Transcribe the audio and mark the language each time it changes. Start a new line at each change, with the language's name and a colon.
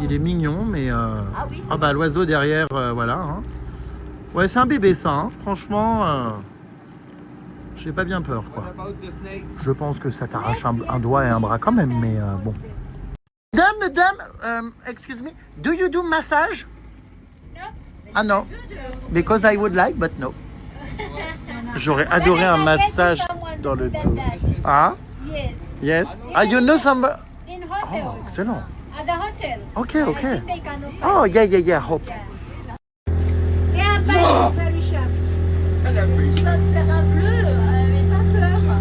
French: Il est mignon, mais... Ah bah l'oiseau derrière, voilà. Hein. Ouais, c'est un bébé ça, hein. Franchement, j'ai pas bien peur, quoi. Je pense que ça t'arrache un doigt et un bras quand même, mais bon.
English: Madame, excuse me, do you do massage?
French: Ah non,
English: because I would like, but no.
French: J'aurais adoré un massage dans le dos. Ah?
English: Yes. Yes. Ah, you know some... In hotel. Oh, excellent. At the hotel. Okay, okay. I think they can offer. Oh, yeah, hope. Yeah, but very sharp.
French: Tu vas te faire un bleu, mais pas peur.